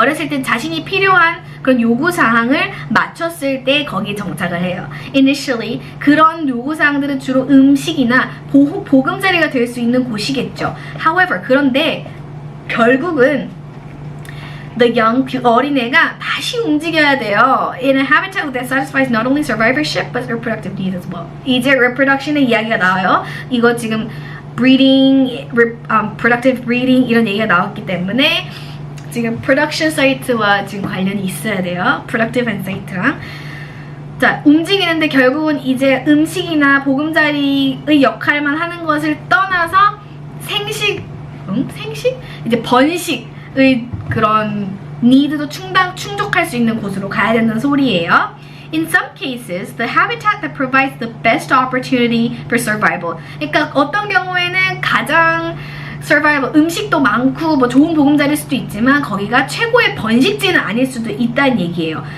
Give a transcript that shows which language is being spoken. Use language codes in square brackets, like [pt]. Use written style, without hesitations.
[ko] 어렸을 때 자신이 필요한 그런 요구사항을 맞췄을 때 거기에 정착을 해요. Initially, 그런 요구사항들은 주로 음식이나 보금자리가 될 수 있는 곳이겠죠. [en] However, [ko] 그런데 결국은 [en] the young, [ko] 그 어린애가 다시 움직여야 돼요. [en] In a habitat that satisfies not only survivorship but reproductive needs as well. [ko] 이제 reproduction의 이야기가 나와요. 이거 지금 breeding, productive breeding 이런 얘기가 나왔기 때문에 지금 production 사이트와 지금 관련이 있어야 돼요. productive and 사이트랑. 자, 움직이는데 결국은 이제 음식이나 보금자리의 역할만 하는 것을 떠나서 생식? 이제 번식의 그런 니드도 충족할 수 있는 곳으로 가야 된다는 소리예요. [en] In some cases, the habitat that provides the best opportunity for survival. [ko] 그러니까 어떤 경우에는 가장 survival, 음식도 많고 뭐 좋은 보금자리일 수도 있지만 거기가 최고의 번식지는 아닐 수도 있다는 얘기예요.